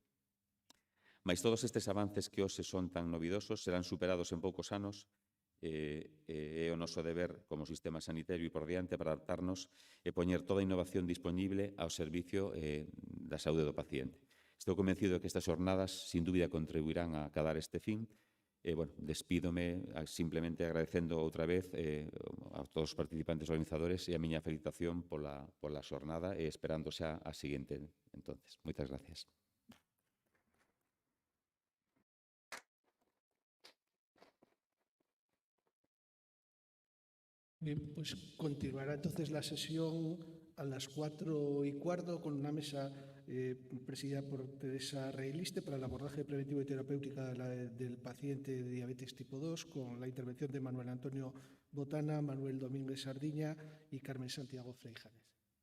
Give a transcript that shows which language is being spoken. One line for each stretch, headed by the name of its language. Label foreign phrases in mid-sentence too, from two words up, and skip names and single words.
Galician: Mais todos estes avances que hoxe son tan novidosos serán superados en poucos anos e o noso deber como sistema sanitario e por diante para adaptarnos e poñer toda a innovación disponible ao servicio da saúde do paciente. Estou convencido de que estas jornadas, sin dúbida, contribuirán a acadar este fin. Despídome simplemente agradecendo outra vez a todos os participantes organizadores e a miña felicitación pola xornada e esperando xa a seguinte entonces. Moitas gracias.
Spanish: Bien, pues continuará entonces la sesión a las 4:15 con una mesa presidida por Teresa Reiliste para el abordaje preventivo y terapéutica del paciente de diabetes tipo 2, con la intervención de Manuel Antonio Botana, Manuel Domínguez Sardiña y Carmen Santiago Freijanes.